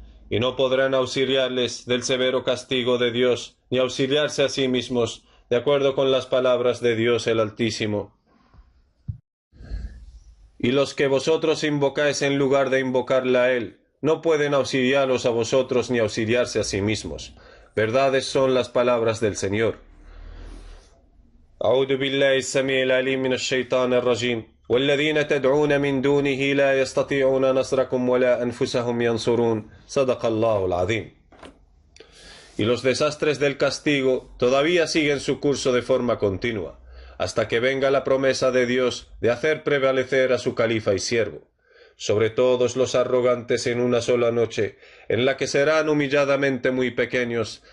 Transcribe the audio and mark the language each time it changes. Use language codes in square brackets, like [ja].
[es] Y no podrán auxiliarles del severo castigo de Dios, ni auxiliarse a sí mismos, de acuerdo con las palabras de Dios el Altísimo. Y los que vosotros invocáis en lugar de invocarle a Él, no pueden auxiliaros a vosotros ni auxiliarse a sí mismos. Verdades son las palabras del Señor. [ar] أعوذ بالله السميع العليم من الشيطان الرجيم والذين تدعون من دونه لا يستطيعون نصركم ولا أنفسهم ينصرون صدق الله العظيم. [es] Y los desastres del castigo todavía siguen su curso de forma continua, hasta que venga la promesa de Dios de hacer prevalecer a su califa y siervo, sobre todos los arrogantes en una sola noche, en la que serán humilladamente muy pequeños.